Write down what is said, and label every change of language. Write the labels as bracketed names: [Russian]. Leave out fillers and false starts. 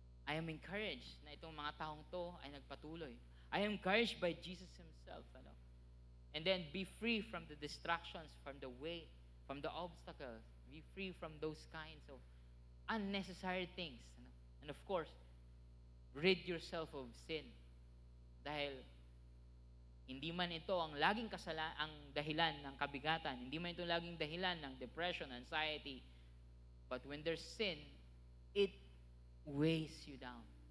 [English] I am encouraged [Filipino] na itong mga taong to ay nagpatuloy. [English] I am encouraged by Jesus Himself. And then be free from the distractions, from the way, from the obstacles. Be free from those kinds of unnecessary things. And of course, rid yourself of sin. [Filipino] Dahil hindi man ito ang laging ang dahilan ng kabigatan, hindi man ito laging dahilan ng depression, anxiety. [English] But when there's sin, it weighs you down.